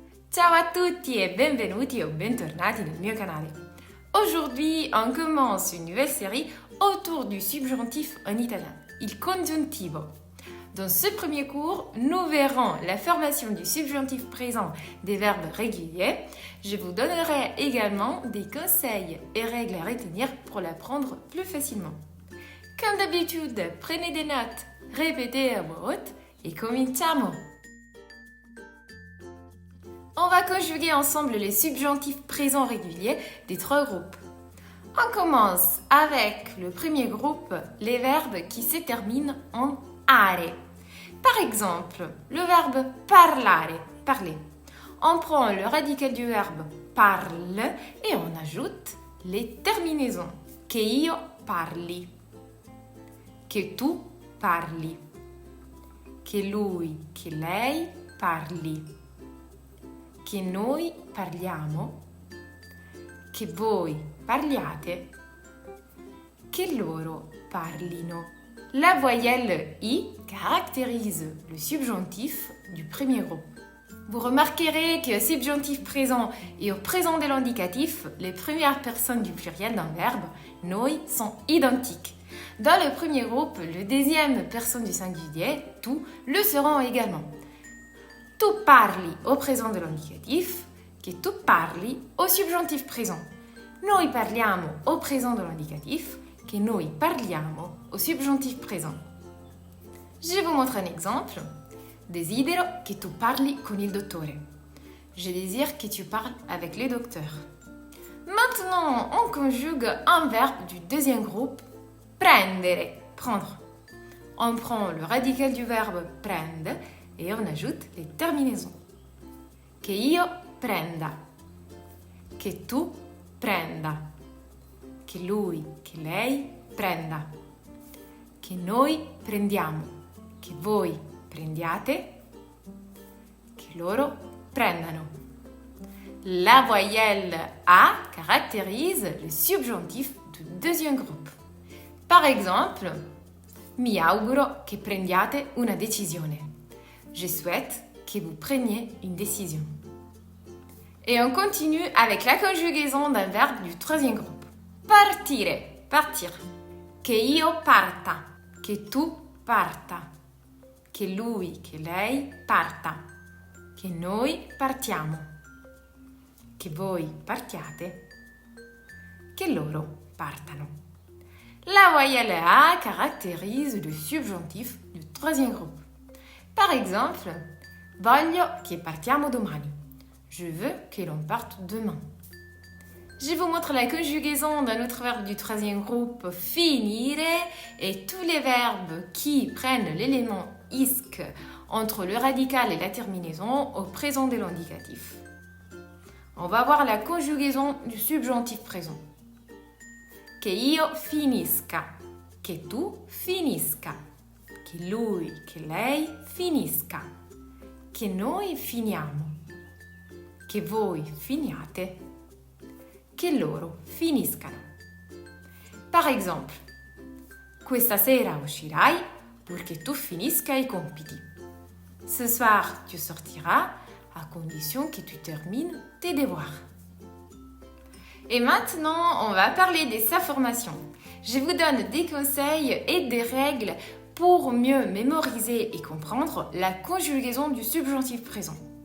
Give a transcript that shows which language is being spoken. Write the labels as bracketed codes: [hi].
[it] Ciao à tutti e benvenuti o bentornati nel mio canale. [fr] Aujourd'hui, on commence une nouvelle série autour du subjonctif en italien, [it] il congiuntivo. [fr] Dans ce premier cours, nous verrons la formation du subjonctif présent des verbes réguliers. Je vous donnerai également des conseils et règles à retenir pour l'apprendre plus facilement. Comme d'habitude, prenez des notes, répétez à voix haute et [it] cominciamo! [fr] On va conjuguer ensemble les subjonctifs présents réguliers des trois groupes. On commence avec le premier groupe, les verbes qui se terminent en are. Par exemple, le verbe parlare, parler. On prend le radical du verbe parle et on ajoute les terminaisons. [it] Che io parli, che tu parli, che lui, che lei parli, che noi parliamo, che voi parliate, che loro parlino. [fr] La voyelle I caractérise le subjonctif du premier groupe. Vous remarquerez qu'au subjonctif présent et au présent de l'indicatif, les premières personnes du pluriel d'un verbe, noi, sont identiques. Dans le premier groupe, le deuxième personne du singulier, tu, le seront également. [it] Tu parli [fr] au présent de l'indicatif, [it] che tu parli [fr] au subjonctif présent. [it] Noi parliamo [fr] au présent de l'indicatif, [it] che noi parliamo [fr] au subjonctif présent. Je vous montre un exemple. [it] Desidero che tu parli con il dottore. [fr] Je désire que tu parles avec le docteur. Maintenant, on conjugue un verbe du deuxième groupe, prendere, prendre. On prend le radical du verbe prende et on ajoute les terminaisons. [it] Che io prenda, che tu prenda, che lui, che lei prenda, che noi prendiamo, che voi prendiate, che loro prendano. [fr] La voyelle A caractérise le subjonctif du deuxième groupe. Par exemple, [it] mi auguro che prendiate una decisione. [fr] Je souhaite que vous preniez une décision. Et on continue avec la conjugaison d'un verbe du troisième groupe. Partire, partir. [it] Che io parta, che tu parta, che lui, che lei parta, che noi partiamo, che voi partiate, che loro partano. [fr] La voyelle A caractérise le subjonctif du troisième groupe. Par exemple, [it] voglio che partiamo domani. [fr] Je veux que l'on parte demain. Je vous montre la conjugaison d'un autre verbe du troisième groupe, finire, et tous les verbes qui prennent l'élément isque entre le radical et la terminaison au présent de l'indicatif. On va voir la conjugaison du subjonctif présent. [it] Che io finisca, che tu finisca, che lui, che lei finisca, che noi finiamo, che voi finiate, che loro finiscano. [fr] Par exemple, [it] questa sera uscirai purché tu finisca i compiti. [fr] Ce soir, tu sortiras à condition que tu termines tes devoirs. Et maintenant, on va parler de sa formation. Je vous donne des conseils et des règles pour mieux mémoriser et comprendre la conjugaison du subjonctif présent.